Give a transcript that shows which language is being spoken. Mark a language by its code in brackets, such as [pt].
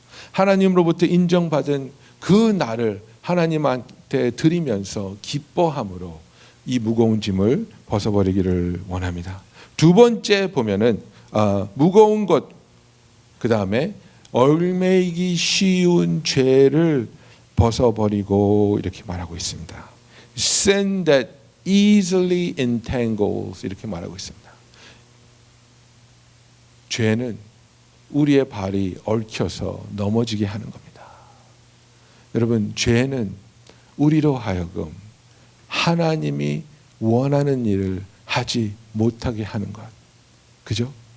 [ko] 하나님으로부터 인정받은 그 나를 하나님한테 드리면서 기뻐함으로 이 무거운 짐을 벗어버리기를 원합니다. 두 번째 보면은 무거운 것, 그 다음에 얽매이기 쉬운 죄를 벗어버리고 이렇게 말하고 있습니다. [en] Sin that easily entangles, [ko] 이렇게 말하고 있습니다. 죄는 우리의 발이 얽혀서 넘어지게 하는 겁니다. 여러분, 죄는 우리로 하여금 하나님이 원하는 일을 하지 못하게 하는 것. 그죠?